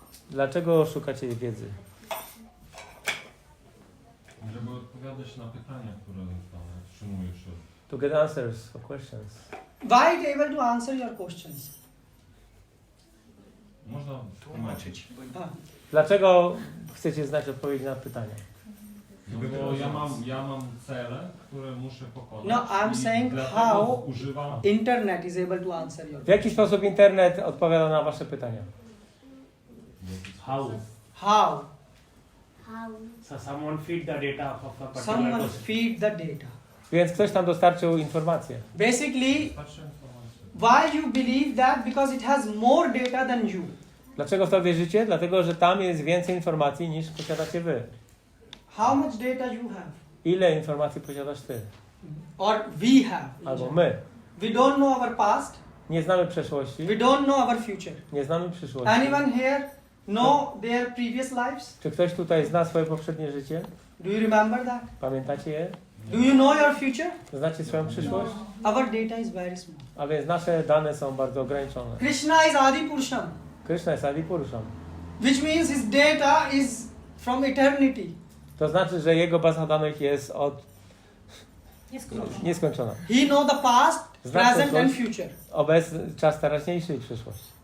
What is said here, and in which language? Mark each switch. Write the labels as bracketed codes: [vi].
[pl] Dlaczego szukacie wiedzy? Żeby odpowiadać na pytania, które otrzymujesz. [en] To get answers for questions. Why it able to answer your questions? [pl] Można tłumaczyć. Dlaczego chcecie znać odpowiedzi na pytania? No bo ja mam cele, które muszę pokonać. [en] No, I'm saying how internet is able to answer your [pl] W jaki sposób internet odpowiada na wasze pytania? [en] How? How? So someone feed the data of a particular Someone person. feed the data. [pl] Więc ktoś tam dostarczył informacje. [en] Basically, why you believe that? Because it has more data than you. [pl] Dlaczego w to wierzycie? Dlatego, że tam jest więcej informacji niż posiadacie wy. [en] How much data you have? [pl] Ile informacji posiadasz ty? [en] Or we have? [pl] Albo my. [en] We don't know our past. [pl] Nie znamy przeszłości. [en] We don't know our future. [pl] Nie znamy przyszłości. [en] Anyone here know their previous lives? [pl] Czy ktoś tutaj zna swoje poprzednie życie? [en] Do you remember that? [pl] Pamiętacie je? [en] Do you know your future? [pl] Znacie swoją przyszłość? [en] Our data is very small. [pl] A więc nasze dane są bardzo ograniczone. [en] Krishna is Adi Purusham, [pl] Krishna jest Adi Purusham. [en] which means his data is from eternity. [pl] To znaczy, że jego baza danych jest od nieskończona. [en] He know the past, [pl] Zna [en] present and [pl] przeszłość, [en] future. [pl] obecny, czas teraźniejszy i przyszłość.